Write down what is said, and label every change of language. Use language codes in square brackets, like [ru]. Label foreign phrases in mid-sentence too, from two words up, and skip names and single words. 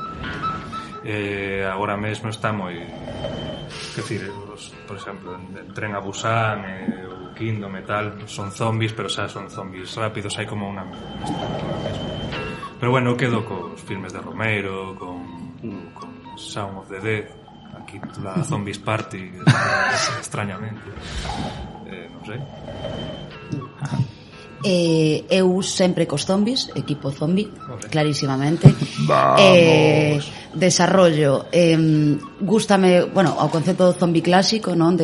[gl] Agora mesmo está moi, que decir, por exemplo, en Tren a Busan o Kingdom e tal, son zombies, pero xa son zombies rápidos, hai como unha pero bueno, eu quedo cos filmes de Romero, con Shaun of the Dead, [es] aquí la Zombies Party, [gl] extrañamente, non sei. Eu sempre cos zombies, equipo zombie, clarísimamente. Desarrollo, gústame, bueno, ao concepto do zombie clásico, non?